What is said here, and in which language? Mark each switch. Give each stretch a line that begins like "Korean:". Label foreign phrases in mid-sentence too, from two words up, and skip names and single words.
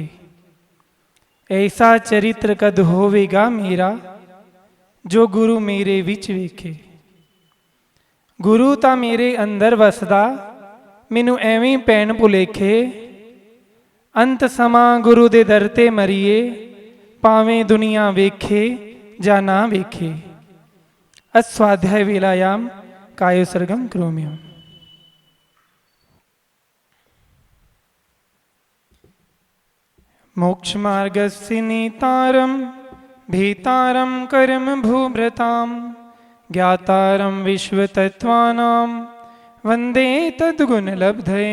Punjabi: ਐਸਾ ਚਰਿੱਤਰ ਕਦ ਹੋਵੇਗਾ ਮੇਰਾ, ਜੋ ਗੁਰੂ ਮੇਰੇ ਵਿੱਚ ਵੇਖੇ। ਗੁਰੂ ਤਾਂ ਮੇਰੇ ਅੰਦਰ ਵੱਸਦਾ, ਮੈਨੂੰ ਐਵੇਂ ਪੈਣ ਭੁਲੇਖੇ। ਅੰਤ ਸਮਾਂ ਗੁਰੂ ਦੇ ਦਰ ਤੇ ਮਰੀਏ, ਭਾਵੇਂ ਦੁਨੀਆ ਵੇਖੇ ਜਾਂ ਨਾ ਵੇਖੇ।
Sanskrit: अस्वाध्याय वेलायाम कायोसर्गम करोम्यहम्। मोक्ष मार्गस्य नेतारं भीतारं कर्म भूभृतां ज्ञातारं विश्वतत्त्वानां वन्दे तद्गुणलब्धये।